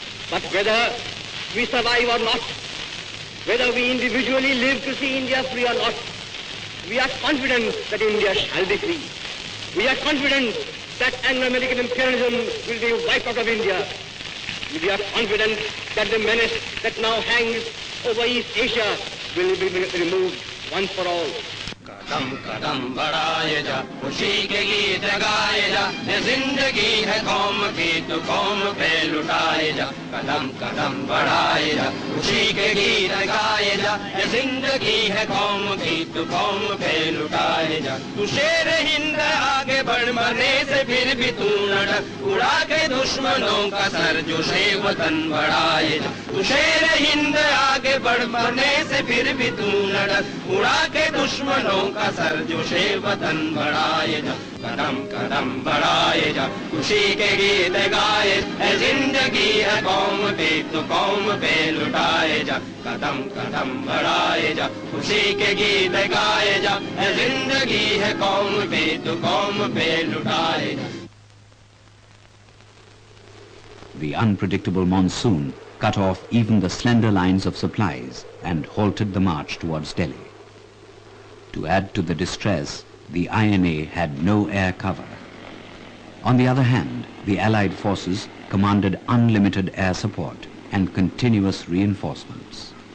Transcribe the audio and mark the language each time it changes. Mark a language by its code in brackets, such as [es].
[en] But whether we survive or not, whether we individually live to see India free or not, we are confident that India shall be free. We are confident that Anglo-American imperialism will be wiped out of India. We are confident that the menace that now hangs over East Asia will be removed once for all. [hi] कदम कदम बढ़ाए जा खुशी के गीत गाए जा ये जिंदगी है कौम की तो कौम पे लुटाए जा कदम कदम बढ़ाए जा खुशी के गीत गाए जा ये जिंदगी है कौम की तो कौम पे लुटाए जा तू शेर हिंद आगे बढ़ मरने से फिर भी तू न डर उड़ा के दुश्मनों का सर जो शे वतन बढ़ाए जा तू शेर हिंद आगे बढ़ मरने से फिर भी तू न डर उड़ा के दुश्मनों का सर जो शे वतन बढ़ाए जा कदम कदम बढ़ाए जा खुशी के गीत गाए है जिंदगी है कौम पे तो कौम पे लुटाए जा कदम कदम बढ़ाए जा खुशी के गीत गाए जा है जिंदगी है कौम पे तो कौम पे लुटाए जा. [en] The unpredictable monsoon cut off even the slender lines of supplies and halted the march towards Delhi. To add to the distress, the INA had no air cover. On the other hand, the Allied forces commanded unlimited air support and continuous reinforcements.